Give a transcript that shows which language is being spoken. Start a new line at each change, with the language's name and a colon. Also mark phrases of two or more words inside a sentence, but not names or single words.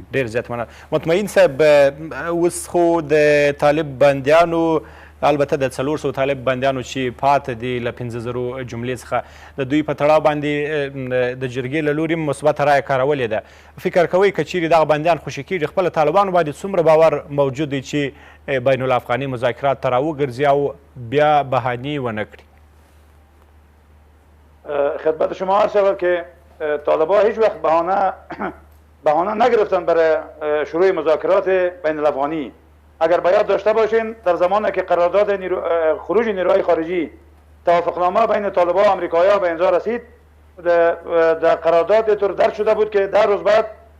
Pashto: ډېر زیات مننه مطمئن صاحب اوس خو د طالب بندیانو البته د 400 طالب بندیانو چې پاته دي له 5,000 جملې څخه د دوی په تړاو باندې د جرګې له لوري مثبته رایه کارولې ده فکر کوئ که چیرې دغه بندیان خوشي کېږي خپله طالبانو باندې څومره باور موجود دی چې بین الافغاني مذاکرات ته راوګرځي او بیا بهانې ونه کړي
Persian: خدمت شما عرض شود که طالبان هیچ وقت بهانه نگرفتن برای شروع مذاکرات بین الافغانی اگر باید داشته باشین در زمانی که قرارداد خروج نیروهای خارجی توافقنامه بین طالبان و امریکایی‌ها به امضا رسید در قرارداد طور درج شده بود که 10 روز بعد